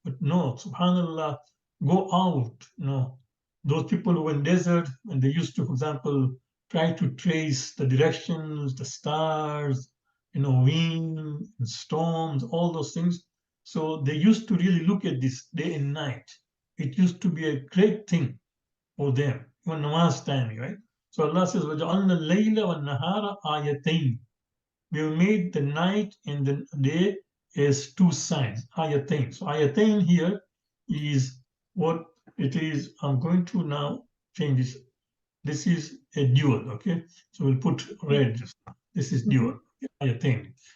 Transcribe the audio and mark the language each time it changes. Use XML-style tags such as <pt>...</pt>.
<en>But no, subhanallah, go out. No, those people who were in desert, and they used to, for example, try to trace the directions, the stars, wind and storms, all those things. So they used to really look at this day and night. It used to be a great thing for them, even namaz timing, right?</en> <ar>So Allah says, وَجَعَلْنَا اللَّيْلَ وَالنَّهَارَ آيَتَيْنِ.</ar> <en>We have made the night and the day as two signs, ayatain. So ayatain here is what it is. I'm going to now change this. This is a dual, okay? So we'll put red. This is dual, ayatain.</en>